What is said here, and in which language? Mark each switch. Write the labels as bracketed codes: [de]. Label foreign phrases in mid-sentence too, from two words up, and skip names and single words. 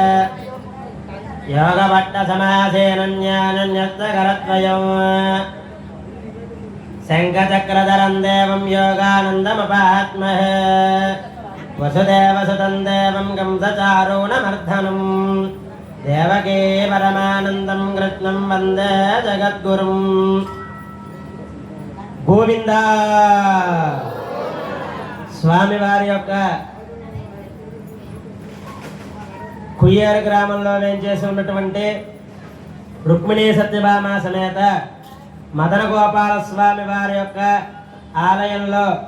[sa] योगभट्टसमासेन ज्ञानन्यस्तकरद्वयम् शङ्खचक्रधरं देवं योगानन्दमुपास्महे वसुदेवसुतं देवं कंसचारूणमर्दनम् देवकी परमानन्दं कृष्णं वन्दे जगद्गुरुम् [te] గోవింద స్వామివారి యొక్క కుయ్యారు గ్రామంలో వేంచేసి ఉన్నటువంటి రుక్మిణీ సత్యభామ సమేత మదన గోపాల స్వామి వారి యొక్క ఆలయంలో